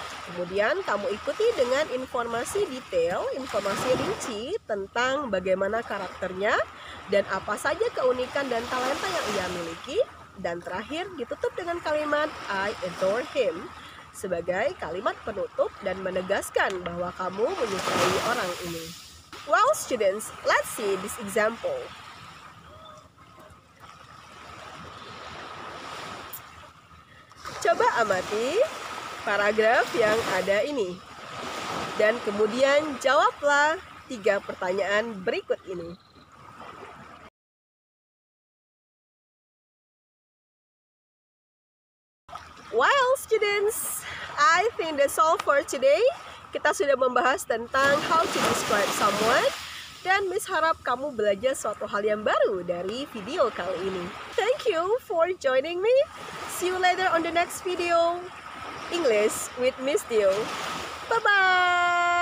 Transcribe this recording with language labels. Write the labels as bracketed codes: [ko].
[id] Kemudian kamu ikuti dengan informasi detail, informasi rinci tentang bagaimana karakternya dan apa saja keunikan dan talenta yang ia miliki. Dan terakhir ditutup dengan kalimat [en] I adore him [id] sebagai kalimat penutup dan menegaskan bahwa kamu menyukai orang ini. [en] Well, students, let's see this example. [id] Coba amati paragraf yang ada ini. Dan kemudian jawablah 3 pertanyaan berikut ini. [en] Well, students, I think that's all for today. [id] Kita sudah membahas tentang [en] how to describe someone. [id] Dan Miss harap kamu belajar suatu hal yang baru dari video kali ini. [en] Thank you for joining me. See you later on the next video. English with Miss Dio. Bye-bye.